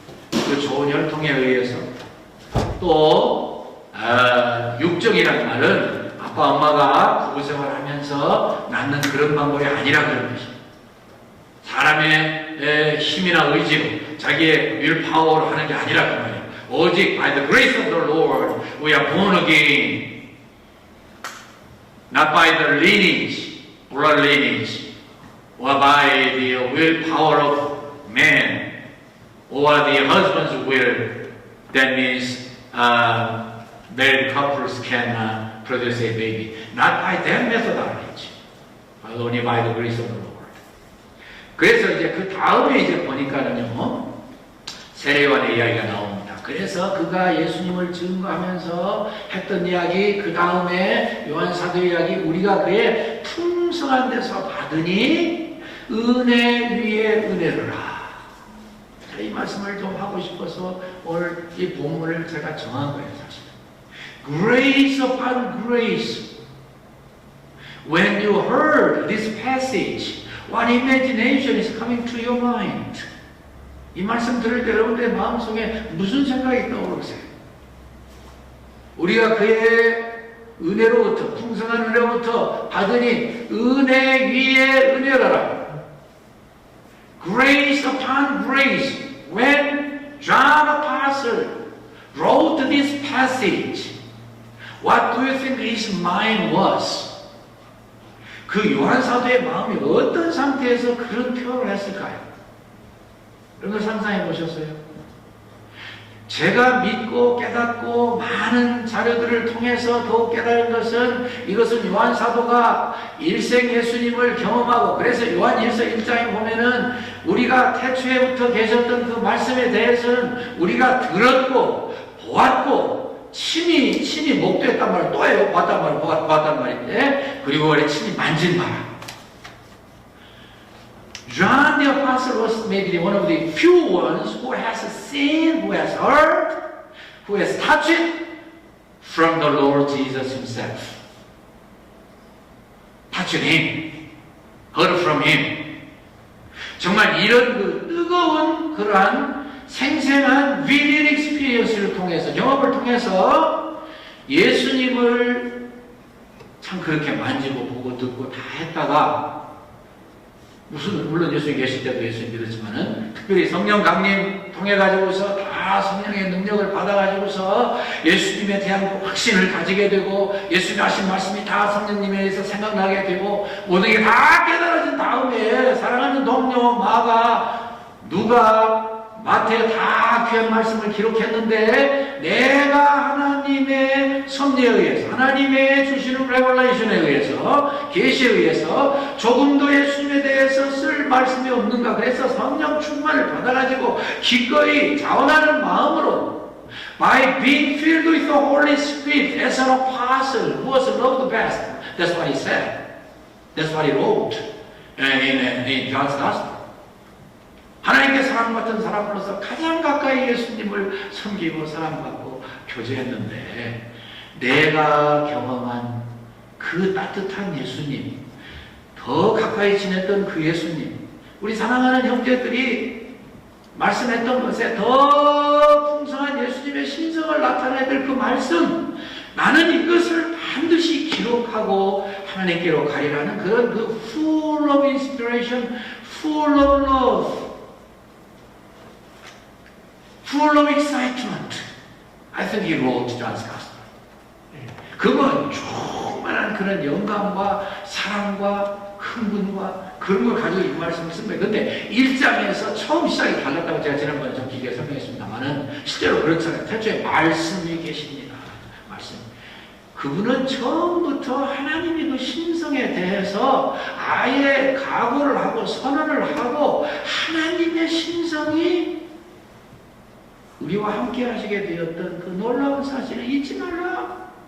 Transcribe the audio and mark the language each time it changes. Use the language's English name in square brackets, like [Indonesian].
[Korean] 그 좋은 혈통에 의해서. 또 육정이라는 말은 아빠 엄마가 부부생활을 하면서 낳는 그런 방법이 아니라 그런 것입니다. 사람의 힘이나 의지로 자기의 윌파워로 하는 게 아니라 그 말이에요. 오직 [English] by the grace of the Lord we are born again, not by the lineage, blood lineage, or by the willpower of man, or the husband's will. That means married couples can produce a baby. Not by that methodology, but only by the grace of the Lord. [Korean] 그래서 이제 그 다음에 이제 보니까는요, 세례요한의 이야기가 나옵니다. 그래서 그가 예수님을 증거하면서 했던 이야기, 그 다음에 요한사도 이야기, 우리가 그의 풍성한 데서 받으니 은혜 위에 은혜를 하. 이 말씀을 좀 하고 싶어서 오늘 이 본문을 제가 정한 거예요, 사실. [English] Grace upon grace. When you heard this passage, what imagination is coming to your mind? [Korean] 이 말씀 들을 때 여러분들의 마음속에 무슨 생각이 떠오르세요? 우리가 그의 은혜로부터, 풍성한 은혜로부터 받으니 은혜 위에 은혜라. [English] Grace upon grace. When John Apostle wrote this passage, what do you think his mind was? [Korean] 그 요한 사도의 마음이 어떤 상태에서 그런 표현을 했을까요? 여러분 상상해 보셨어요? 제가 믿고 깨닫고 많은 자료들을 통해서 더욱 깨달은 것은 이것은 요한 사도가 일생 예수님을 경험하고, 그래서 요한 1서 1장에 보면은 우리가 태초에부터 계셨던 그 말씀에 대해서는 우리가 들었고 보았고 친히 목도했단 말이에요. 또 해요. 봤단 말인데, 그리고 우리 친히 만진 바라. [English] John the Apostle was maybe one of the few ones who has seen, who has heard, who has touched it from the Lord Jesus Himself. Touched Him, heard from Him. [Korean] 정말 이런 그 뜨거운 그러한 생생한 [English] vivid experience [Korean] 를 통해서, 경험을 통해서 예수님을 참 그렇게 만지고 보고 듣고 다 했다가, 물론 예수님 계실 때도 예수님 믿었지만은 특별히 성령 강림 통해 가지고서 다 성령의 능력을 받아 가지고서 예수님에 대한 확신을 가지게 되고, 예수님 하신 말씀이 다 성령님에 의해서 생각나게 되고, 모든 게 다 깨달아진 다음에 사랑하는 동료 마가, 누가, 마태 다 귀한 말씀을 기록했는데, 내가 하나님의 섭리에 의해서, 하나님의 주시는 레벨레이션에 의해서, 계시에 의해서 조금도 예수님에 대해서 쓸 말씀이 없는가. 그래서 성령 충만을 받아가지고 기꺼이 자원하는 마음으로, [English] by being filled with the Holy Spirit as an apostle who was loved best. That's what he said. That's what he wrote in John's Gospel. [Korean] 하나님께 사랑받던 사람으로서 가장 가까이 예수님을 섬기고 사랑받고 교제했는데, 내가 경험한 그 따뜻한 예수님, 더 가까이 지냈던 그 예수님, 우리 사랑하는 형제들이 말씀했던 것에 더 풍성한 예수님의 신성을 나타내줄 그 말씀, 나는 이것을 반드시 기록하고 하나님께로 가리라는 그런 그 [English] full of inspiration, full of love, full of excitement. I think he wrote John's Gospel. [Korean] 그건 충만한 그런 영감과 사랑과 흥분과 그런 걸 가지고 이 말씀을 쓴 거예요. 근데 1장에서 처음 시작이 달랐다고 제가 지난번에 좀 길게 설명했습니다만은 실제로 그렇잖아요. 태초에 말씀이 계십니다. 말씀. 그분은 처음부터 하나님의 그 신성에 대해서 아예 각오를 하고 선언을 하고 하나님의 신성이 우리와 함께 하시게 되었던 그 놀라운 사실을 잊지 말라.